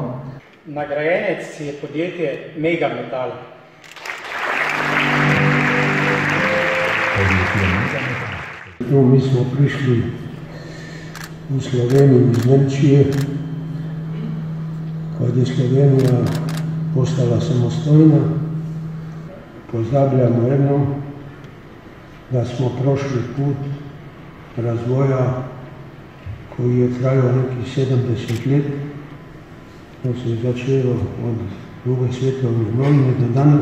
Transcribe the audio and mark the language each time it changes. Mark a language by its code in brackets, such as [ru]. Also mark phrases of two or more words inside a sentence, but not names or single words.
[sl] Nagrajenec je podjetje Megametal. Mi smo prišli v Slovenijo iz Nemčije, [hr] kad je Slovenija postala samostojna. Pozdravljamo jedno, da smo prošli put razvoja koji je trajao nekih 70 let. To se je začelo od Druge svjetovne vojne do danas.